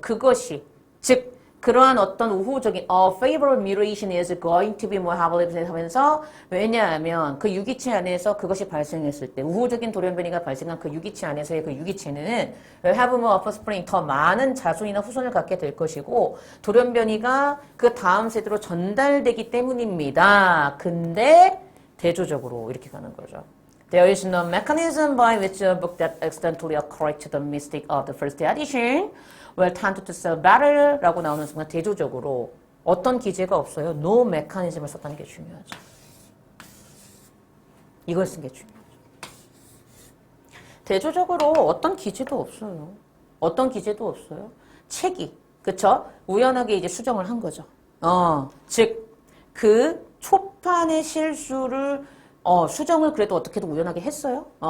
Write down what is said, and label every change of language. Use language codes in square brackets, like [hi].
[ko] 그것이, 즉, 그러한 어떤 우호적인 [en] favorable mutation is going to be more heavily [ko] 하면서 왜냐하면 그 유기체 안에서 그것이 발생했을 때 우호적인 돌연변이가 발생한 그 유기체 안에서의 그 유기체는 [en] have more offspring [ko] 더 많은 자손이나 후손을 갖게 될 것이고 돌연변이가 그 다음 세대로 전달되기 때문입니다. 근데 대조적으로 이렇게 가는 거죠. [en] There is no mechanism by which a book that accidentally corrects the mistake of the first edition will tend to sell better [ko] 라고 나오는 순간 대조적으로 어떤 기제가 없어요. [en] No mechanism [ko] 을 썼다는 게 중요하죠. 이걸 쓴 게 중요하죠. 대조적으로 어떤 기제도 없어요. 어떤 기제도 없어요. 책이, 그쵸? 우연하게 이제 수정을 한 거죠. 즉, 그 초판의 실수를 수정을 그래도 어떻게든 우연하게 했어요.